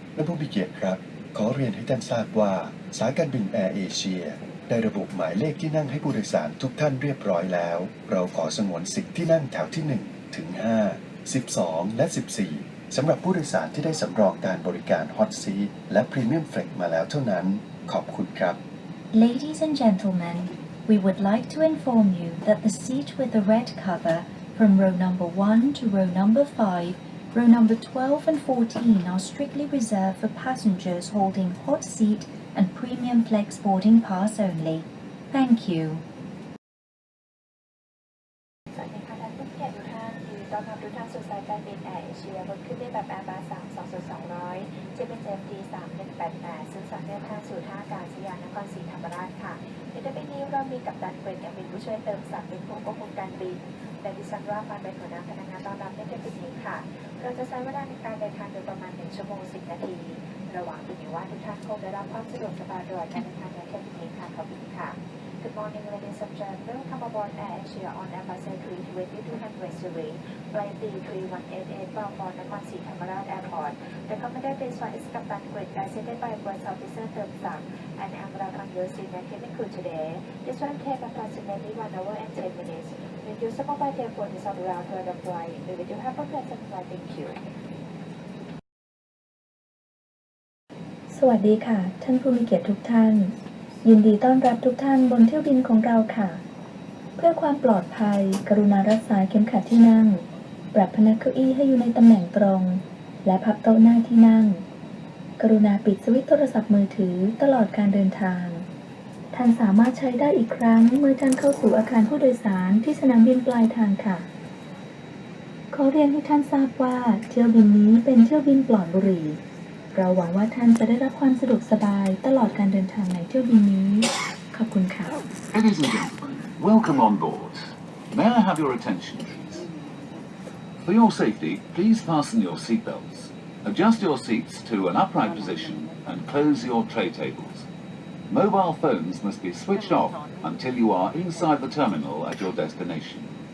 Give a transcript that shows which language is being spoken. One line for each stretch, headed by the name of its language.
Thai: ท่านผู้มีเกียรติครับขอเรียนให้ท่านทราบว่าสายการบินแอร์เอเชียได้ระบุหมายเลขที่นั่งให้ผู้โดยสารทุกท่านเรียบร้อยแล้วเราขอสงวนสิทธิ์ที่นั่งแถวที่1ถึง5 12และ14สำหรับผู้โดยสารที่ได้สำรองการบริการ Hot Seat และ Premium Flex มาแล้วเท่านั้นขอบคุณครับ
English: Ladies and gentlemen, we would like to inform you that the seat with the red cover from row number 1 to row number 5, row number 12 and 14 are strictly reserved for passengers holding hot seat and premium flex boarding pass only. Thank you.
Thai: สวัสดีค่ะท่านผู้เกียรติทุกท่านยินดีต้อนรับทุกท่านสู่สายการบินแอร์เอเชียบนเครื่องบินแบบ Airbus 320-200 JPJ D3188ซึ่งสั่งเดินทางสู่ท่าอากาศยานนครศรีธรรมราชค่ะในเที่ยวบินนี้เรามีกัปตันเกรกเป็นผู้ช่วยเติมศักดิ์เป็นผู้ควบคุมการบินและดิฉันราฟันเป็นหัวหน้าพนักงานต้อนรับในเที่ยวบินนี้ค่ะเราจะใช้เวลาในการเดินทางโดยประมาณ1 ชั่วโมง 10 นาทีระหว่างบินอยู่ว่าทุกท่านคงได้รับความสะดวกสบายตลอดการเดินทางในเที่ยวบินนี้ค่ะขอบคุณค่ะ
English: Good morning, ladies and gentlemen. Welcome aboard Air Asia on Airbus A320-200 series, flight D3188 bound for Nakhon Si Thammarat Airport. The commander of this flight is Captain Greg, assisted by First Officer Term Sak, and I'm Rakan Yosin and cabin crew today. This flight will take approximately 1 hour and 10 minutes. When you stop by the airport is on route for the flight. We will have a pleasant flight. Thank you.
Thai: สวัสดีค่ะท่านผู้มีเกียรติทุกท่านยินดีต้อนรับทุกท่านบนเที่ยวบินของเราค่ะเพื่อความปลอดภัยกรุณารักษาเข็มขัดที่นั่งปรับพนักเก้าอี้ให้อยู่ในตำแหน่งตรงและพับโต๊ะหน้าที่นั่งกรุณาปิดสวิตช์โทรศัพท์มือถือตลอดการเดินทางท่านสามารถใช้ได้อีกครั้งเมื่อท่านเข้าสู่อาคารผู้โดยสารที่สนามบินปลายทางค่ะ ขอเรียนให้ท่านทราบว่าเที่ยวบินนี้เป็นเที่ยวบินปลอดบุหรี่เราหวังว่าท่านจะได้รับความสะดวกสบายตลอดการเดินทางในเที่ยวบินนี้ขอบคุณค่ะ
English: Ladies and gentlemen, welcome on board. May I have your attention, please? For your safety, please fasten your seatbelts. Adjust your seats to an upright position and close your tray tables. Mobile phones must be switched off until you are inside the terminal at your destination.